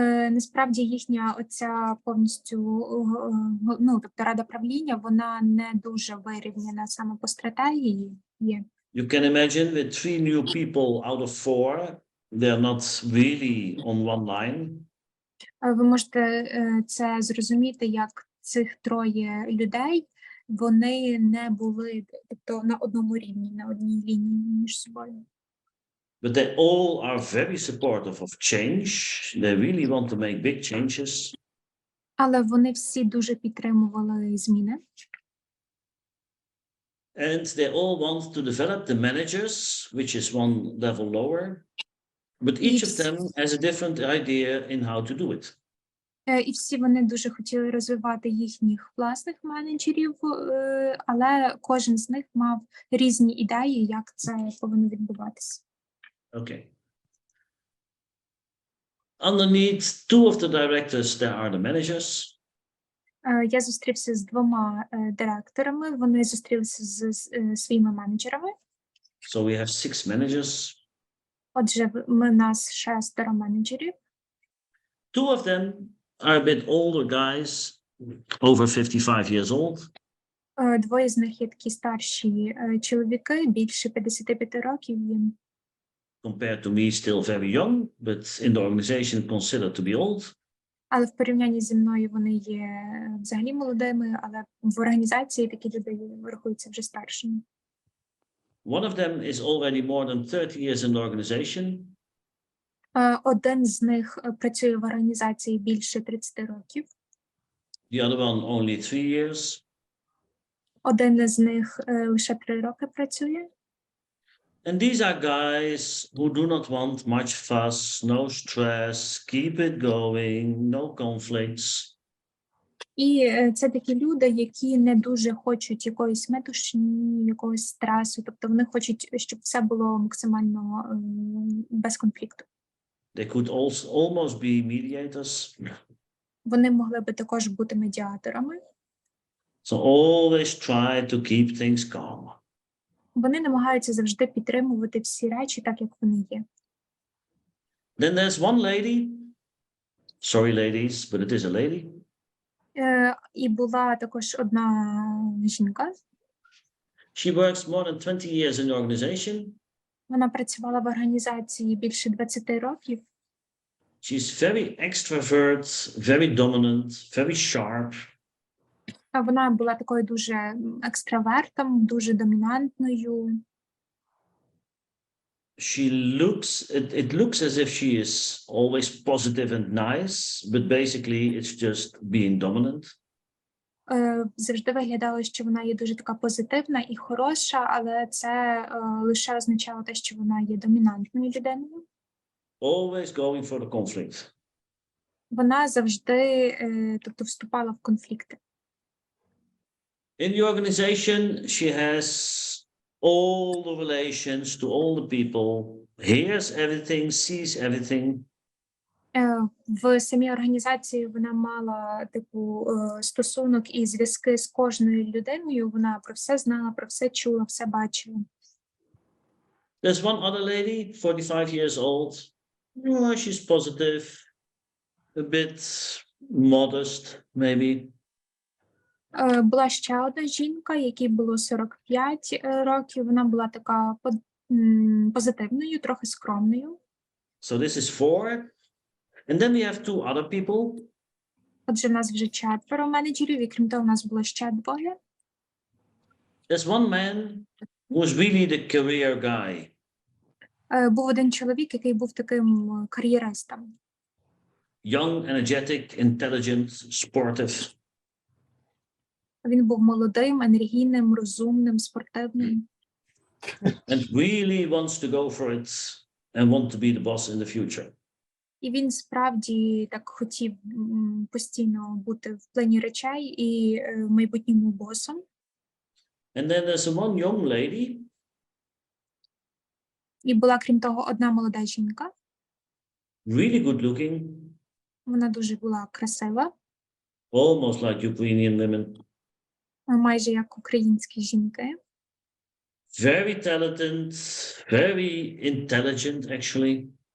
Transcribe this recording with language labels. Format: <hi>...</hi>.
<uk>Насправді їхня оця повністю, тобто рада правління, вона не дуже вирівняна саме по стратегії є.</uk> <en>You can imagine with 3 new people out of 4, they're not really on one line.</en> <uk>Ви можете це зрозуміти, як цих 3 людей, вони не були, тобто, на одному рівні, на одній лінії між собою.</uk> <en>But they all are very supportive of change. They really want to make big changes.</en> <uk>Але вони всі дуже підтримували зміни.</uk> <en>And they all want to develop the managers, which is one level lower. But each of them has a different idea in how to do it.</en> <uk>І всі вони дуже хотіли розвивати їхніх власних менеджерів, але кожен з них мав різні ідеї, як це повинно відбуватися.</uk> <en>Okay. Underneath 2 of the directors, there are the managers.</en> <uk>Я зустрівся з 2 директорами, вони зустрілися з своїми менеджерами.</uk> <en>So we have 6 managers.</en> <uk>Отже, у нас 6 менеджерів.</uk> <en>2 of them are a bit older guys, over 55 years old.</en> <uk>Двоє з них є такі старші чоловіки, більше 55 років їм.</uk> <en>Compared to me, still very young, but in the organization considered to be old.</en> <uk>Але в порівнянні зі мною вони є взагалі молодими, але в організації такі люди рахуються вже старшими.</uk> <en>One of them is already more than 30 years in the organization.</en> <uk>Один з них працює в організації більше 30 років.</uk> <en>The other one only 3 years.</en> <uk>Один з них лише 3 роки працює.</uk> <en>And these are guys who do not want much fuss, no stress, keep it going, no conflicts.</en> <uk>І це такі люди, які не дуже хочуть якоїсь метушні, якогось стресу. Тобто вони хочуть, щоб все було максимально без конфлікту.</uk> <en>They could also almost be mediators.</en> <uk>Вони могли би також бути медіаторами.</uk> <en>So always try to keep things calm.</en> <uk>Вони намагаються завжди підтримувати всі речі так, як вони є.</uk> <en>Then there's one lady. Sorry, ladies, but it is a lady.</en> <uk>І була також одна жінка.</uk> <en>She works more than 20 years in the organization.</en> <uk>Вона працювала в організації більше 20 років.</uk> <en>She's very extrovert, very dominant, very sharp.</en> <uk>Вона була такою дуже екстравертом, дуже домінантною.</uk> <en>It looks as if she is always positive and nice, but basically it's just being dominant.</en> <uk>Завжди виглядало, що вона є дуже така позитивна і хороша, але це лише означало те, що вона є домінантною людиною.</uk> <en>Always going for the conflict.</en> <uk>Вона завжди, тобто, вступала в конфлікти.</uk> <en>In the organization, she has all the relations to all the people, hears everything, sees everything.</en> <uk>В самій організації вона мала типу стосунок і зв'язки з кожною людиною. Вона про все знала, про все чула, все бачила.</uk> <en>There's one other lady, 45 years old. Oh, she's positive, a bit modest, maybe.</en> <uk>Була ще одна жінка, якій було 45 років. Вона була така позитивною, трохи скромною.</uk> <en>So this is 4. And then we have 2 other people.</en> <uk>Отже, в нас вже 4 менеджерів, і крім того, у нас було ще 2.</uk> <en>There's one man who was really the career guy.</en> <uk>Був один чоловік, який був таким кар'єристом.</uk> <en>Young, energetic, intelligent, sportive.</en> <uk>Він був молодим, енергійним, розумним, спортивним.</uk> <en>And really wants to go for it and want to be the boss in the future.</en> <uk>І він справді так хотів постійно бути в плані речей і в майбутньому босом.</uk> <en>And then there's one young lady.</en> <uk>І була, крім того, одна молода жінка.</uk> <en>Really good looking.</en> <uk>Вона дуже була красива.</uk> <en>Almost like Ukrainian women.</en> <uk>Майже як українські жінки.</uk> <en>Very talented, very intelligent actually.</en>